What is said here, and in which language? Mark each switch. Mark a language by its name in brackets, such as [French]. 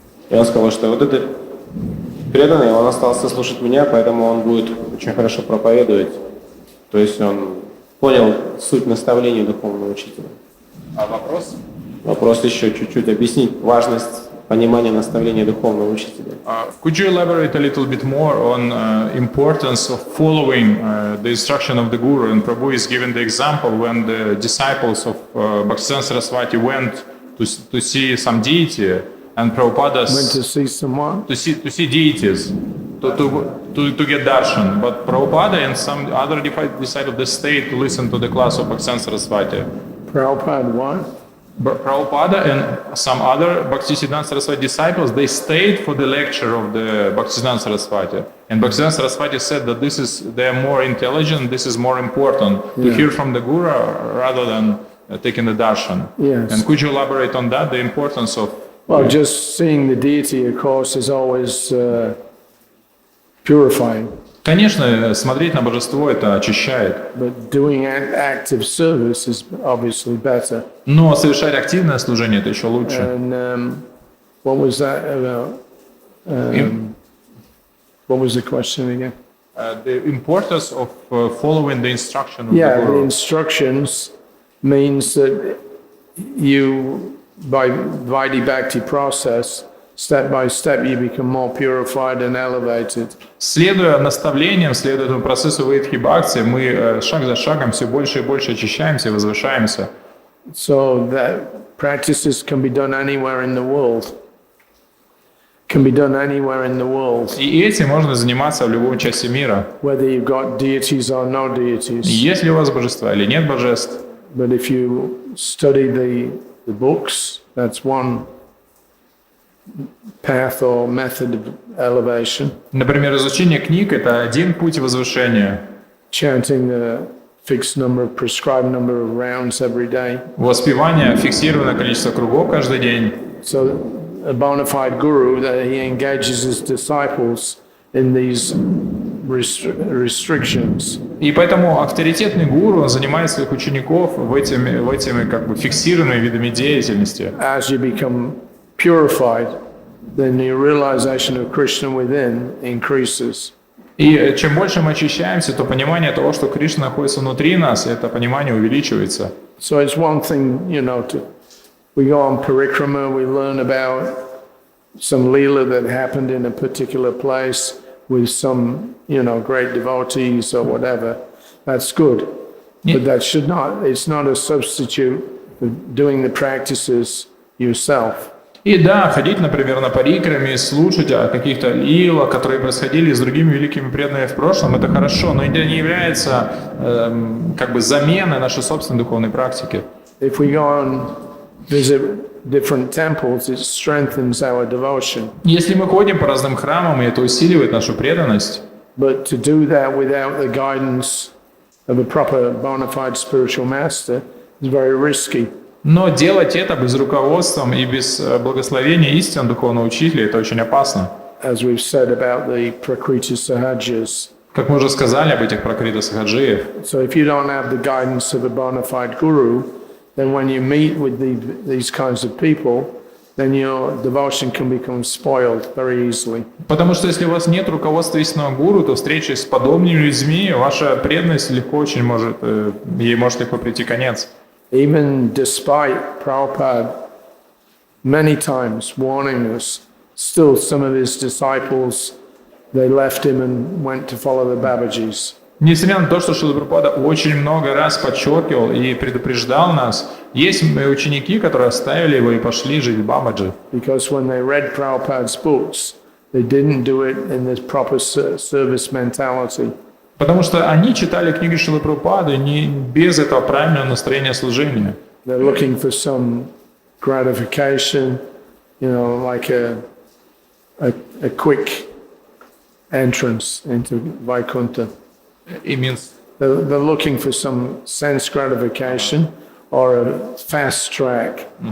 [Russian] И он сказал, что вот этот преданный, он остался слушать меня, поэтому он будет очень хорошо проповедовать. То есть он понял суть наставлений духовного учителя. А вопрос? Вопрос еще чуть-чуть объяснить важность понимания наставления духовного учителя. [English] Could you elaborate a little bit more on importance of following the instruction of the Guru? And Prabhu is given the example when the disciples of Bhaktisiddhanta Saraswati went to see some deity, and Prabhupada Went to see someone. to see deities, to get darshan. But Prabhupada and some other disciples, they stayed to listen to the class of Bhaktisiddhanta Saraswati. Prabhupada what? Prabhupada and some other Bhaktisiddhanta Saraswati disciples, they stayed for the lecture of the Bhaktisiddhanta Saraswati. And Bhaktisiddhanta Saraswati said that they are more intelligent, this is more important to hear from the Guru rather than taking the darshan. Yes. And could you elaborate on that, the importance of... Well, just seeing the deity, of course, is always purifying. [Russian] Конечно, смотреть на божество это очищает, [English] But doing active service is obviously better. [Russian] но совершать активное служение это еще лучше. [English] And what was that about? What was the question again? The importance of following the instruction of Yeah, the the Guru. instructions means that you, by Vaidhi Bhakti process, step by step you become more purified and elevated. [Russian] Следуя наставлениям, следуя этому процессу вайдхи-бхакти, мы шаг за шагом все больше и больше очищаемся, возвышаемся. [English] So that practices can be done anywhere in the world. Can be done anywhere in the world. [Russian] И этим можно заниматься в любой части мира. [English] Whether you've got deities or no deities. [Russian] Есть ли у вас божества или нет божеств. [English] But if you study the books, that's one path or method of elevation. [Russian] Например, изучение книг – это один путь возвышения. [English] Chanting the fixed number of prescribed number of rounds every day. [Russian] Воспевание, фиксированное количество кругов каждый день. [English] So a bona fide guru, that he engages his disciples in these restrictions. [Russian] И поэтому авторитетный гуру он занимает своих учеников в этими как бы фиксированными видами деятельности. [English] As you become purified, then your realization of Krishna within increases. [Russian] И чем больше мы очищаемся, то понимание того, что Кришна находится внутри нас, это понимание увеличивается. [English] So it's one thing, we go on parikrama, we learn about some leela that happened in a particular place with some, great devotees or whatever. That's good. But that it's not a substitute for doing the practices yourself. [Russian] И да, ходить, например, на парикраме, слушать о каких-то лилах, которые происходили с другими великими преданными в прошлом, это хорошо, но это не является как бы заменой нашей собственной духовной практики. [English] If we go and visit different temples, it strengthens our devotion. [Russian] Если мы ходим по разным храмам, и это усиливает нашу преданность, [English] But to do that without the guidance of a proper bona fide spiritual master is very risky. [Russian] но делать это без руководства и без благословения истин духовного учителя, это очень опасно. [English] As we've said about the Prakriti Sahajas. [Russian] Как мы уже сказали об этих пракрита сахаджиев, [English] So if you don't have the guidance of a bona fide guru, then when you meet with these kinds of people, then your devotion can become spoiled very easily. [Russian] потому что если у вас нет руководства истинного гуру, то встречи с подобными людьми, ваша преданность ей может легко прийти конец. [English] Even despite Prabhupada many times warning us, still some of his disciples, they left him and went to follow the Babajis. [Russian] Несмотря на то, что Шрила Прабхупада очень много раз подчеркивал и предупреждал нас, есть ученики, которые оставили его и пошли жить в Бабаджи. [English] Because when they read Prabhupada's books, they didn't do it in this proper service mentality. [Russian] Потому что они читали книги Шрилы Прабхупады не без этого правильного настроения служения. [English] They're looking for some gratification, like a quick entrance into Vaikuntha. It means They're looking for some sense gratification or a fast track.